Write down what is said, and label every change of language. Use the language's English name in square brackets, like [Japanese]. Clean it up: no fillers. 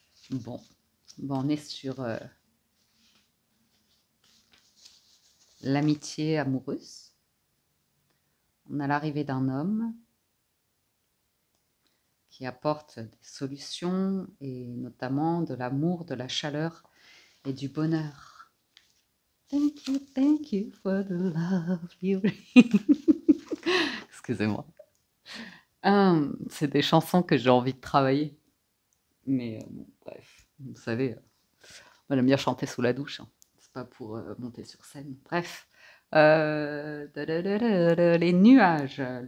[French] Bon, on est sur l'amitié amoureuse. On a l'arrivée d'un homme qui apporte des solutions et notamment de l'amour, de la chaleur et du bonheur. [English] Thank you for the love you bring. [French] Excusez-moi. C'est des chansons que j'ai envie de travailler. Mais bon, bref, vous savez, moi j'aime bien chanter sous la douche. Hein. C'est pas pour monter sur scène. Bref. Les nuages.